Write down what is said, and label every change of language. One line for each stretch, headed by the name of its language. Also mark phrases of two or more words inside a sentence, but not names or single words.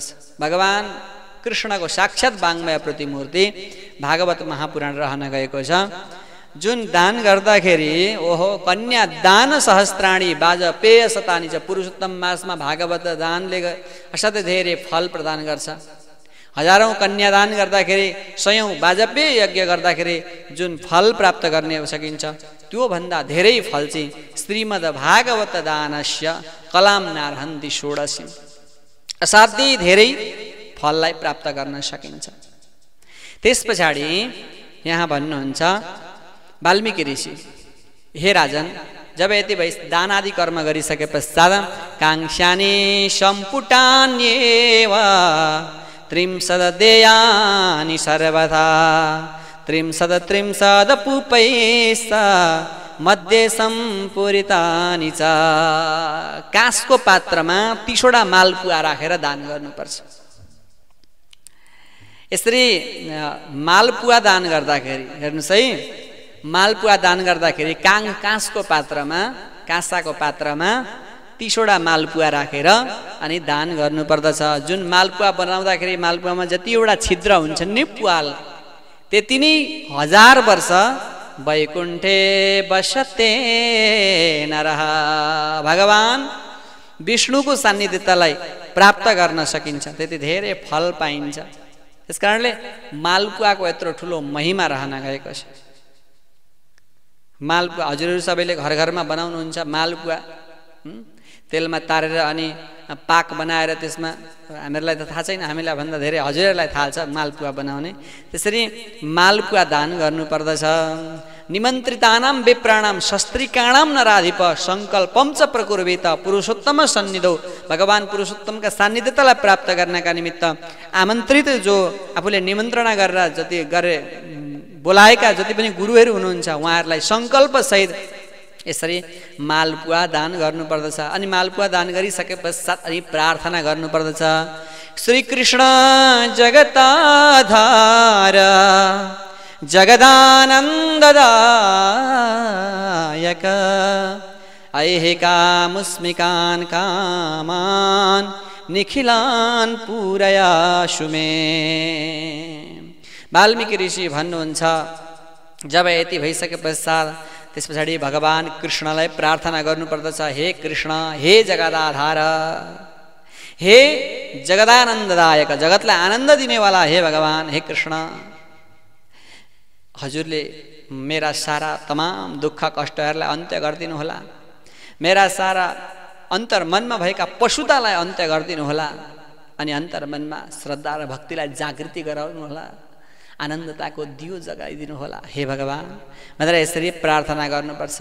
Nepali: भगवान कृष्णको साक्षात् वाङ्मय प्रतिमूर्ति भागवत महापुराण रहन गएको छ, जुन दान गर्दाखेरि ओहो
Sanskrit: कन्या दान सहस्त्राणी वाजपेय शतानी
Nepali: छ। पुरुषोत्तम मासमा भागवत दानले असाध्यै धेरै फल प्रदान गर्छ। हजारौं कन्यादान गर्दाखेरि, सयौं वाजपेय यज्ञ गर्दाखेरि जुन फल प्राप्त गर्ने सकिन्छ, त्यो भन्दा धेरै फल चाहिँ
Sanskrit: श्रीमद् भागवत दानस्य कलाम नार्हन्ति षोडशी,
Nepali: असाध्यै धेरै फललाई प्राप्त गर्न सकिन्छ। त्यस पछाडि यहाँ भन्नुहुन्छ वाल्मीकि ऋषि, हे राजन, जब यति भई दान आदि कर्म गरिसके पश्चात
Sanskrit: काङ्क्षानि सम्पुटान्येव त्रिंशदेयानि सर्वथा त्रिंशदपूपैश्च मध्ये सम्पूरितानि च।
Nepali: काँसको पात्रमा 30वटा मालपुवा राखेर दान गर्नुपर्छ। यसरी मालपुवा दान गर्दाखेरि हेर्नुहोस् है, मालपुवा दान गर्दाखेरि काँसको पात्रमा, काँसाको पात्रमा 30वटा मालपुवा राखेर अनि दान गर्नुपर्दछ। जुन मालपुवा बनाउँदाखेरि मालपुवामा जतिवटा छिद्र हुन्छ नि पुवाल, त्यति नै 1000 वर्ष
Sanskrit: वैकुण्ठे बसते नरः,
Nepali: भगवान विष्णुको सान्निध्यतालाई प्राप्त गर्न सकिन्छ, त्यति धेरै फल पाइन्छ। त्यसकारणले मालपुवाको यत्रो ठुलो महिमा रहन गएको छ। मालपुवा हजुरहरू सबैले घर घरमा बनाउनुहुन्छ। मालपुवा तेलमा तारेर अनि पाक बनाएर त्यसमा, हामीहरूलाई त थाहा छैन, हामीलाई भन्दा धेरै हजुरहरूलाई थाहा छ मालपुवा बनाउने। त्यसरी मालपुवा दान गर्नुपर्दछ।
Sanskrit: निमन्त्रितानां विप्राणां शस्त्रिकाणां नराधिप सङ्कल्पं च प्रकुर्वेत पुरुषोत्तम सन्निधौ।
Nepali: भगवान पुरुषोत्तमका सान्निध्यतालाई प्राप्त गर्नका निमित्त आमन्त्रित जो आफूले निमन्त्रणा गरेर बोलाएका जति पनि गुरुहरू हुनुहुन्छ उहाँहरूलाई सङ्कल्पसहित यसरी मालपुवा दान गर्नुपर्दछ। अनि मालपुवा दान गरिसके पश्चात अनि प्रार्थना गर्नुपर्दछ।
Sanskrit: श्रीकृष्ण जगताधार जगदानन्ददायक ऐहिकामुस्मिकान् कामान् निखिलान् पूरयाशु मे।
Nepali: वाल्मीकि ऋषि भन्नुहुन्छ जब यति भइसके पश्चात त्यस पछाडि भगवान कृष्णलाई प्रार्थना गर्नुपर्दछ, हे कृष्ण, हे जगदाधार, हे जगदानन्ददायक, जगतलाई आनन्द दिनेवाला हे भगवान, हे कृष्ण, हजुरले मेरा सारा तमाम दुःख कष्टहरूलाई अन्त्य गरिदिनुहोला, मेरा सारा अन्तर्मनमा भएका पशुतालाई अन्त्य गरिदिनुहोला, अनि अन्तर्मनमा श्रद्धा र भक्तिलाई जागृति गराउनुहोला, आनन्दताको दियो जगाइदिनुहोला हे भगवान भनेर यसरी प्रार्थना गर्नुपर्छ।